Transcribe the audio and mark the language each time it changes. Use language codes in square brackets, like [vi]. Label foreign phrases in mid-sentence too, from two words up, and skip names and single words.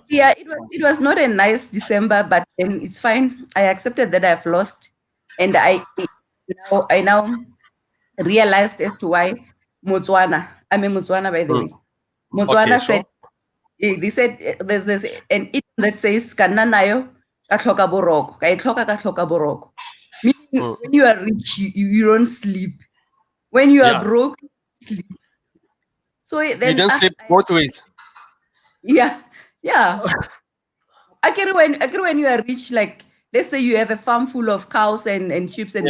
[en] Yeah, it was not a nice December, but then it's fine. I accepted that I've lost, and I now realized as to why Motswana. I'm a Motswana, by the Mm. way. Okay. Motswana said Sure. they said there's an idiom that says [tn] kananayo ka tlhoka boroko, ka e tlhoka ka tlhoka boroko. [en] Meaning Mm. when you are rich, you don't sleep. When you are Yeah. broke, you sleep. So You then don't sleep both ways. yeah, yeah. I can when you are rich, like let's say you have a farm full of cows and sheep and